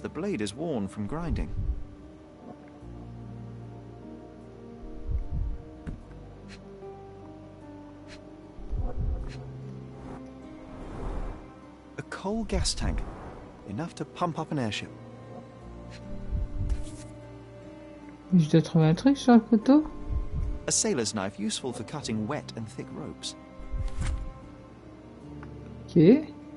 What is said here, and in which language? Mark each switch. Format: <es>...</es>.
<en>The blade is worn from grinding. A coal gas tank. Enough to pump up an airship.</en> <fr>Je dois trouver un truc sur le couteau.</fr> <en>A sailor's knife useful for cutting wet and thick ropes. Ok.</en>